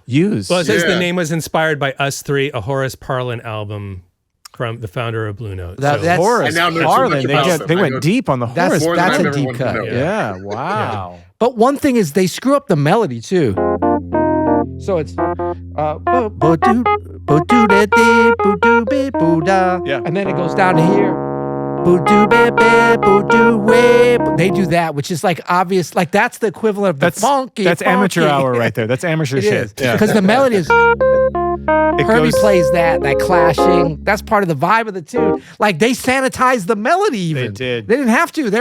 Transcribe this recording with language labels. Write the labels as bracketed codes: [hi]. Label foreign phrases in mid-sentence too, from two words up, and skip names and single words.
[en] Use. Well, it says Yeah. the name was inspired by Us Three, a Horace Parlan album from the founder of Blue Note. That- So- that's- Horace I now know too Parlan. much about They them. I went know- deep on the That's- Horace. More than that's I've a ever deep wanted to cut. know. Yeah. Wow. But one thing is they screw up the melody too. So it's bo-doo, bo-doo-da-dee, bo-doo-be-boo-da. Yeah. And then it goes down to here. Boo-doo-be-be, boo-doo-way. They do that, which is like obvious, like that's the equivalent of the funky. That's amateur funky. hour right there. That's amateur It shit. is. Yeah. Because the melody is It Herbie goes- plays that clashing. That's part of the vibe of the tune. Like they sanitized the melody even. They did. They didn't have to.